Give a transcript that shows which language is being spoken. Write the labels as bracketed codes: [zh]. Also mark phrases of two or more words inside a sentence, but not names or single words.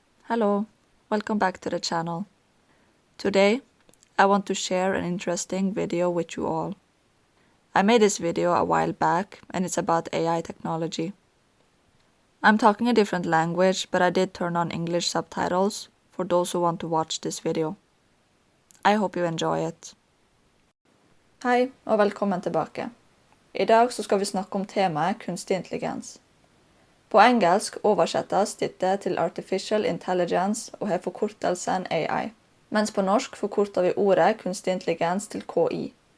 [en] Hello, welcome back to the channel. Today, I want to share an interesting video with you all. I made this video a while back and it's about AI technology. I'm talking a different language, but I did turn on English subtitles for those who want to watch this video. I hope you enjoy it. [no] Hei og velkommen tilbake. I dag så skal vi snakke om temaet kunstig intelligens. På engelsk oversettes dette til [en] Artificial Intelligence [no] og har forkortelsen AI, mens på norsk forkorter vi ordet kunstig intelligens til KI.